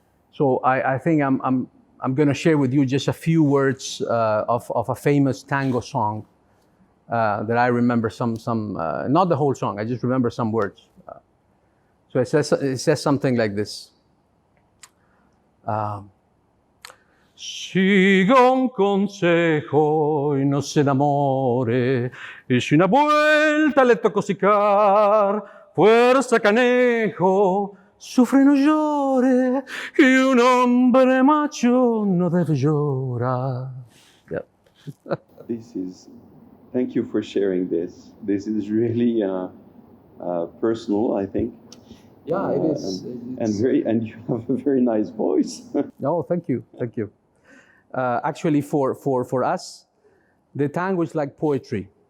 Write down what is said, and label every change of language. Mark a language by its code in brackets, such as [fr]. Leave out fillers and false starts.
[en] So I think I'm going to share with you just a few words of a famous tango song that I remember. Some not the whole song. I just remember some words. So it says something like this. [es] Siga un consejo y no se enamore, y si una vuelta le tocó cicar, fuerza canejo, sufre y no llore, que un hombre macho no debe llorar. [en] Yeah. Thank you for sharing this. This is really personal, I think. Yeah, it is. And you have a very nice voice. Oh, thank you. Actually, for us, the tango is like poetry.